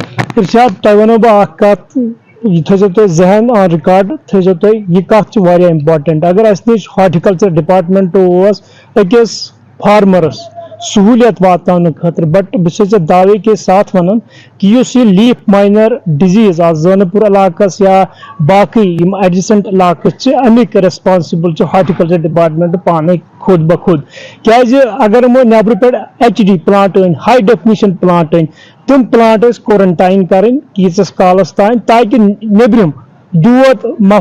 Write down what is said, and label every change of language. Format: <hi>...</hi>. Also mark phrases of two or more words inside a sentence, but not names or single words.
<ks>ارشاد تۄہہِ وَنو بہٕ اکھ کتھ یہ تھٲیزیو تُہۍ ذہن آن ریکارڈ تھٲیزیو تُہۍ یہِ کتھ چھِ واریاہ امپاٹنٹ اگر اَسہِ نِش</ks> <en>horticulture department</en> <ks>اوس أکِس فارمرس سہوٗلیت واتناونہٕ خٲطرٕ بٹ بہٕ چھُس ژےٚ</ks> <ur>دعوے کے ساتھ</ur> <ks>ونان کہ یُس یہِ</ks> <en>leaf miner disease</en> <ks>آز زٲنہٕ پوٗر علاقس یا باقٕے یِم ایڈجسنٹ علاقہٕ چھِ امیِکۍ ریسپانسبل چھُ</ks> <en>horticulture department</en> <ks>پانے خود بخود کیازِ اگر یِمو نیبرٕ پٮ۪ٹھ HD پلانٹ أنۍ</ks> <en>high definition plant</en> <ks>أنۍ تِم پلانٹ ٲسۍ کورنٹاین کرٕنۍ ییٖژس کالس تانۍ تاکہِ نیبرِم دود ما</ks>